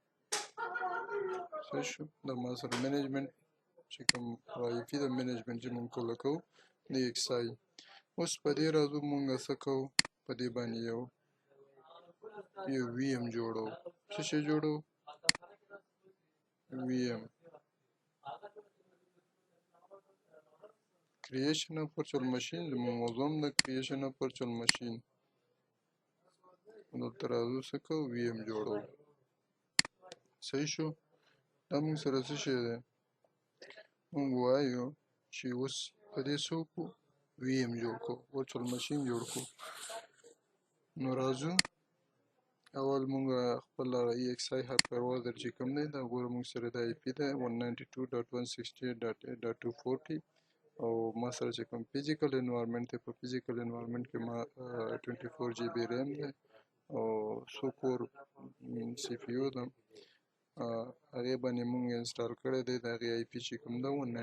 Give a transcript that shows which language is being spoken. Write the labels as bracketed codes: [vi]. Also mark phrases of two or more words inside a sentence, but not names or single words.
[ps] صحیح شو. دا ما سره منیجمنت چې کوم IP د منیجمنت چې مونږ کوله کوو د XI. اوس په دې راځو مونږ څه کوو؟ په دې باندې یو VM جوړو. څه شی جوړو؟ VM. [en] creation of virtual machine [ps] زموږ موضوع هم د [en] creation of virtual machine. [ps] دلته راځو څه کوو؟ VM جوړو. صحیح شو. دا مونږ سره څه شی دی؟ مونږ وایو چې اوس په دې څه وکړو؟ VM جوړ کړو. [en] virtual machine [ps] جوړ کړو. نو راځو اول مونږ خپل EXI hypervisor چې کوم دی دا ګوره مونږ سره د IP ده 192.168.8.240. او ما سره چې کوم [en] physical environment [ps] دی په [en] physical environment [ps] کې ما 24 GB ریم دی او څو [en] core CPU [ps] ده هغې باندې مونږ انسټال کړی دی د هغې آی پي چې کوم ده